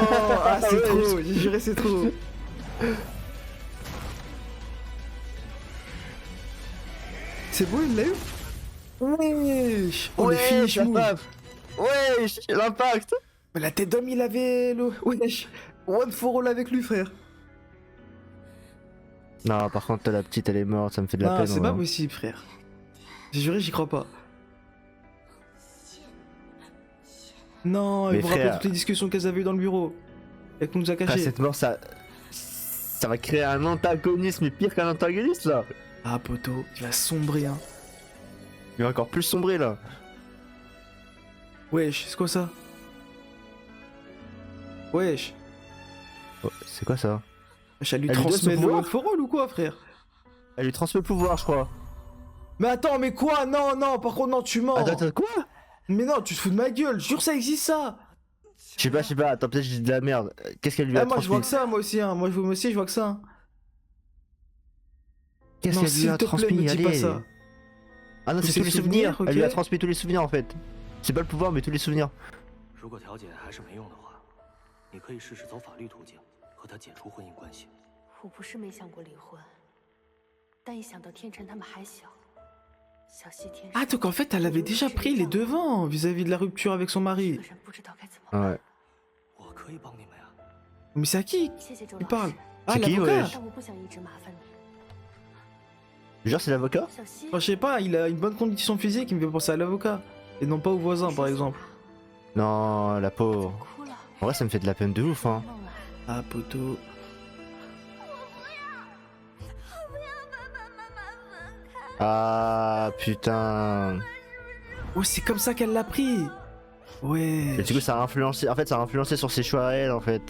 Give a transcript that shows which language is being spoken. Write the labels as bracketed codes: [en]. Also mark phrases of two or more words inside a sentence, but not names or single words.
[fr] Ah, c'est trop. J'ai juré, c'est trop. C'est beau, il l'a eu. Wesh. Oh, le finish la move. frappe. Wesh, l'impact. Mais la tête d'homme, il avait le... Wesh. One for all avec lui, frère. Non, par contre, la petite, elle est morte, ça me fait de la Non, peine. c'est pas hein. possible, frère. J'ai juré, j'y crois pas. Non, Mais il vous rappelle frère- toutes les discussions qu'elles avaient eues dans le bureau. Et qu'on nous a Après, caché. cette mort, ça va créer un antagoniste, mais pire qu'un antagoniste, là. Ah, poto, il va sombrer, hein. Il va encore plus sombrer, là. Wesh, c'est quoi ça? Wesh. Oh, c'est quoi ça? Wesh, elle lui Elle lui donne transmet son le pouvoir one for all ou quoi, frère? Elle lui transmet le pouvoir, je crois. Mais attends, mais quoi? Non, non, par contre, non, tu mens. Attends, quoi? Mais non, tu te fous de ma gueule, jure, ça existe, ça. Je sais pas, attends, peut-être que j'ai dit de la merde. Qu'est-ce qu'elle lui a Ah, moi, je vois que transmis? ça, moi aussi, hein. Moi aussi, je vois que ça. Hein. Qu'est-ce Non, qu'elle lui s'il a te plaît, transmis? me dis pas Allez. ça. Ah non, Tous c'est ses tous les souvenirs. souvenirs, Elle lui a ok. transmis tous les souvenirs, en fait. C'est pas le pouvoir, mais tous les souvenirs. [zh] 如果调解还是没用的话，你可以试试走法律途径，和他解除婚姻关系。我不是没想过离婚，但一想到天辰他们还小，小西天。 [fr] Ah, donc en fait, elle avait déjà pris les devants vis-à-vis de la rupture avec son [zh] 这 [fr] mari. [zh] 个人不知道该怎么办。 [fr] Ouais. [zh] 我可以帮你们呀。 [fr] Mais c'est à qui? [zh] 谢谢周 [fr] Il [zh] 老 [fr] parle. [zh] 师， [fr] Ah, C'est qui, l'avocat. wesh? [zh] 但我不想一直麻烦你。 [fr] Genre, c'est l'avocat? [zh] 小西， [fr] Enfin, je sais pas, il a une bonne condition physique, il me fait penser à l'avocat. Et non pas au voisin, par exemple. Non, la [zh] 怎么 [fr] pauvre. [zh] 哭了？ [fr] En vrai, ça me fait de la peine de ouf, hein. [zh] 梦啊， [fr] Ah, poteau. Ah, putain. Oh, c'est comme ça qu'elle l'a pris. Ouais. Et du coup, ça a influencé. En fait, ça a influencé sur ses choix à elle, en fait.